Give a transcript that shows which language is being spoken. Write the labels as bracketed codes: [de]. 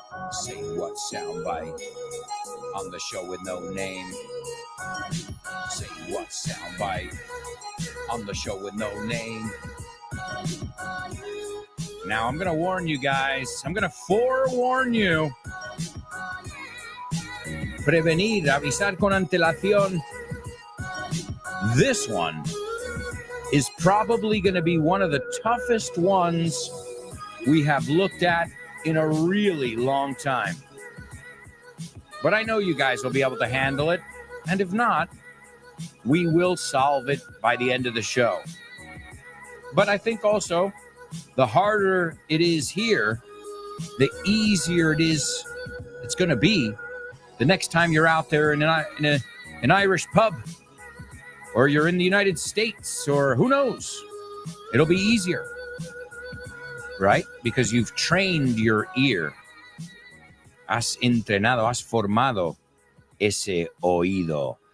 [en] Say what soundbite on the show with no name. Say what soundbite on the show with no name. Now I'm gonna warn you guys. I'm gonna forewarn you. [es] Prevenir, avisar con antelación. [en] This one is probably going to be one of the toughest ones we have looked at in a really long time. But I know you guys will be able to handle it. And if not, we will solve it by the end of the show. But I think also the harder it is here, the easier it's going to be the next time you're out there in an Irish pub, or you're in the United States, or who knows, it'll be easier, right? Because you've trained your ear. [es] Has entrenado, has formado ese oído.